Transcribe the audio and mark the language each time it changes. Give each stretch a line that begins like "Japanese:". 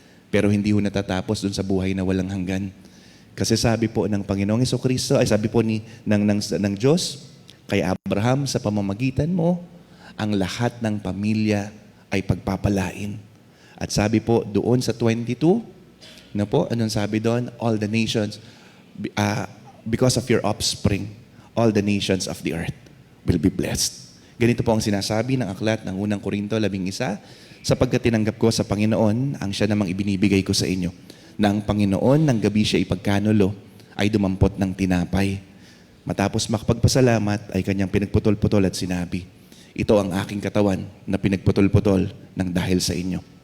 Filipino: Pero hindi ho natatapos dun sa buhay na walang hanggan. Kasi sabi po ng Panginoong Hesukristo, ay sabi po ng Diyos, kay Abraham, sa pamamagitan mo, ang lahat ng pamilya ay pagpapalain. At sabi po doon sa 22, na po, anong sabi doon?
English: All the nations, because of your offspring, all the nations of the earth will be blessed.
Filipino: Ganito po ang sinasabi ng aklat ng unang Korinto 11, sapagkat tinanggap ko sa Panginoon ang siya namang ibinibigay ko sa inyo, na ang Panginoon ng gabi siya ipagkanulo ay dumampot ng tinapay. Matapos makapagpasalamat ay kanyang pinagputol-putol at sinabi, ito ang aking katawan na pinagputol-putol ng dahil sa inyo.